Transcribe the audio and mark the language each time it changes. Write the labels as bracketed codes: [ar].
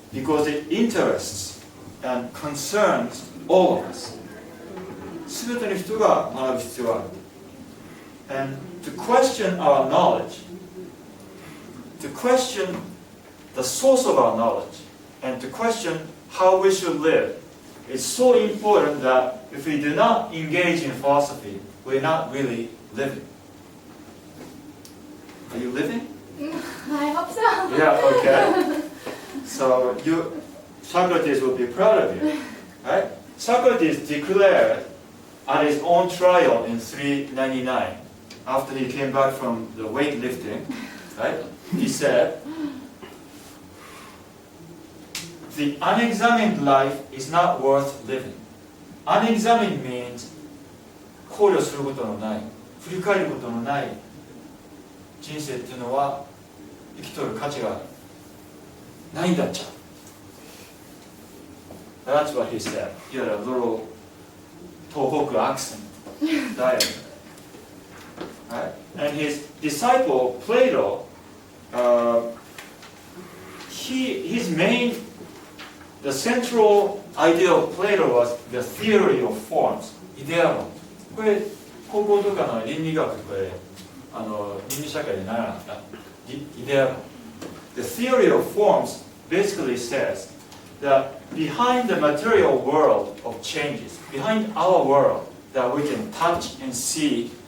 [en] Because it interests and concerns all of us. [ja] 全ての人が学ぶ必要がある。 [en] And to question our knowledge, to question the source of our knowledge, and to question how we should live, is so important that if we do not engage in philosophy, we're not really living. Are you living? I hope so. Yeah, okay. So Socrates will be proud of you, right? Socrates declared at his own trial in 399, after he came back from the weightlifting, right? He said, "The unexamined life is not worth living." Unexamined means [ja] 考慮することのない、振り返ることのない人生っていうのは生きとる価値がないんだっちゃ。 [en] That's what he said. He had a little Tohoku accent dialect. Right? And his disciple Plato, the central idea of Plato was the theory of forms, イデア論。 [ja] これ高校とかの倫理学これ倫理社会で習わなかった。イデア論。 [en] The theory of forms basically says that behind the material world of changes, behind our world that we can touch and see